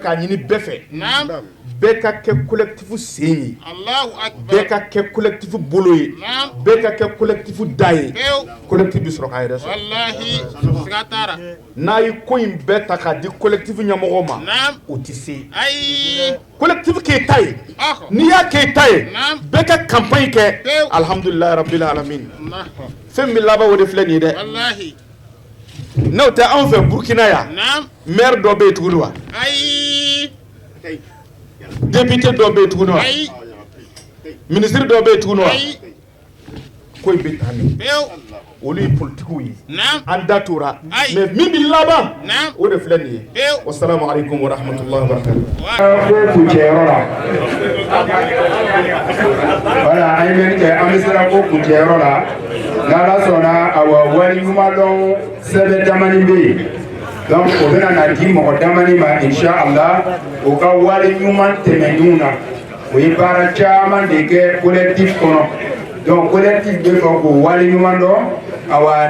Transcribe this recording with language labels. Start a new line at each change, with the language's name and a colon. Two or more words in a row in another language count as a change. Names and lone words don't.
Bambara: k'a ɲini bɛɛ fɛ bɛɛ ka kɛ collectif sen ye bɛɛ ka kɛ collectif bolo ye bɛɛ ka kɛ collectif da ye collectif bi sɔrɔ k'a yɛrɛ sɔrɔ n'a ye ko in bɛɛ ta k'a di collectif ɲɛmɔgɔw ma o tɛ se collectif k'e ta ye n'i y'a k'e ta ye bɛɛ ka campagne kɛ
Arabic: الحمد لله رب العالمين
Bambara: fɛn min bɛ laban o de filɛ nin ye dɛ n'o tɛ anw fɛ Burkina yan maire dɔ bɛ yen tuguni wa député dɔ bɛ yen tuguni wa ministre dɔ bɛ yen tuguni wa foyi bɛ taa ni olu ye politikiw ye an da tora mais min bɛ laban o de filɛ nin ye
Arabic: والسلام عليكم ورحمة الله وبركاته.
Bambara: ko kuncɛyɔrɔ la voilà an ye mɛnni kɛ an bɛ sera ko kuncɛyɔrɔ la n'ala sɔnna awa waliɲumandɔn sɛbɛn damani bɛ yen donc o bɛna na di mɔgɔ damani ma inshallah o ka waliɲuman tɛmɛnenw na o ye baara caman de kɛ collectif kɔnɔ donc collectif bɛ fɔ k'o waliɲuman dɔn awa